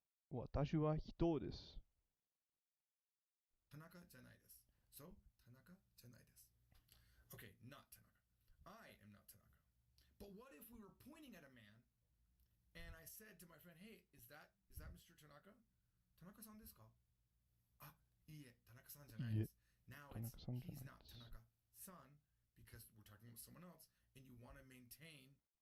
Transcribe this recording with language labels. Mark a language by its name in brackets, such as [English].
[Japanese] 私は人です。 Tanaka じゃないです.So, Tanaka じゃないです. [English] Okay, not Tanaka. I am not Tanaka. But what if we were pointing at a man and I said to my friend, hey, is that Mr. [Japanese] Tanaka? Tanaka-san desu ka? Ah, いいえ、Tanaka-san じゃないです. [English] Now it's, he's not Tanaka-san because we're talking about someone else and you want to maintain